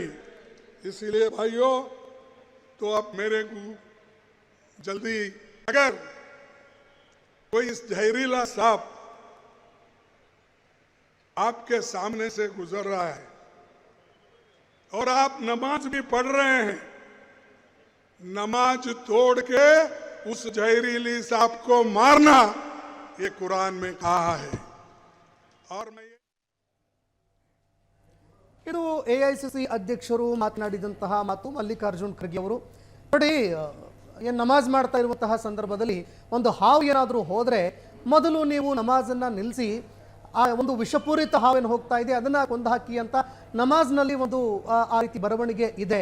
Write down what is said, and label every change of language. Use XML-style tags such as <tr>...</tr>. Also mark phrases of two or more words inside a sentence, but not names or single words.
<hi>इसलिए भाइयों, तो आप मेरे को जल्दी, अगर कोई इस जहरीला सांप आपके सामने से गुजर रहा है और आप नमाज भी पढ़ रहे हैं, नमाज तोड़ के उस जहरीली सांप को मारना, ये कुरान में कहा है. और मैं</hi> <kn>ಇದು ಎಐಸಿಸಿ ಅಧ್ಯಕ್ಷರು ಮಾತನಾಡಿದಂತಹ ಮಾತು. ಮಲ್ಲಿಕಾರ್ಜುನ್ ಖರ್ಗೆ ಅವರು ನೋಡಿ, ಏನು ನಮಾಜ್ ಮಾಡ್ತಾ ಇರುವಂತಹ ಸಂದರ್ಭದಲ್ಲಿ ಒಂದು ಹಾವು ಏನಾದರೂ ಹೋದರೆ ಮೊದಲು ನೀವು ನಮಾಜನ್ನು ನಿಲ್ಲಿಸಿ ಆ ಒಂದು ವಿಷಪೂರಿತ ಹಾವೇನು ಹೋಗ್ತಾ ಇದೆ ಅದನ್ನು ಕೊಂದು ಹಾಕಿ ಅಂತ ನಮಾಜ್ನಲ್ಲಿ ಒಂದು ಆ ರೀತಿ ಬರವಣಿಗೆ ಇದೆ.</kn>